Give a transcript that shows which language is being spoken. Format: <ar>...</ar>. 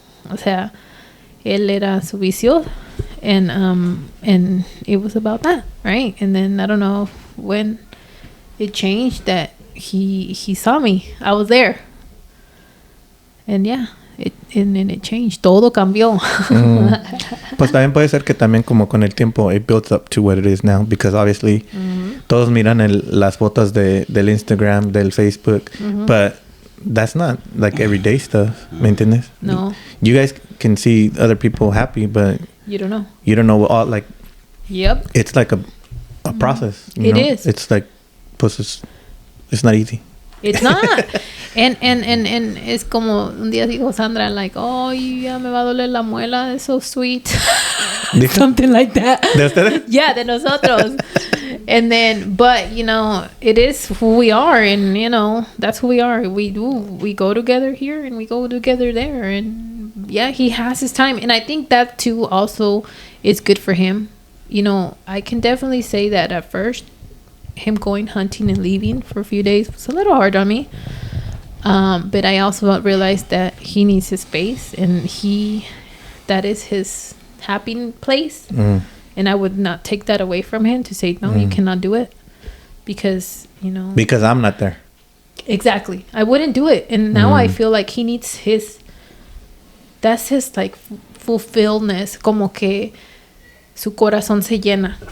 <es>O sea, él era su vicio,</es> <en>and it was about that, right? And then I don't know when it changed that he saw me. I was there, and yeah, and then it changed.</en> <es>Todo cambió. Pues también puede ser que también como con el tiempo</es> <en>it builds up to what it is now, because obviously</en> <es>todos miran las fotos del Instagram, del Facebook,</es> <en>but that's not like everyday stuff.</en> <es>¿Me entiendes? No.</es> <en>You guys can see other people happy, but You don't know. you don't know what all, like, Yep. it's like a process. You It know? is. It's like, pues it's not easy. It's not.</en> <es>and es como un día dijo Sandra, like, oh, ya me va a doler la muela.</es> <en>It's so sweet.</en> <es>¿Dijo?</es> <en>Something like that.</en> <es>¿De ustedes? Yeah, de nosotros.</es> <en>And then, but, you know, it is who we are. And, you know, that's who we are. We go together here and we go together there. And, yeah, he has his time. And I think that, too, also is good for him. You know, I can definitely say that at first, him going hunting and leaving for a few days was a little hard on me. But I also realized that he needs his space, and that is his happy place. And I would not take that away from him to say, no, you cannot do it. Because, you know. Because I'm not there. Exactly. I wouldn't do it. And now I feel like he needs that's his, like, fulfillness.</en> <es>Como que su corazón se llena.</es>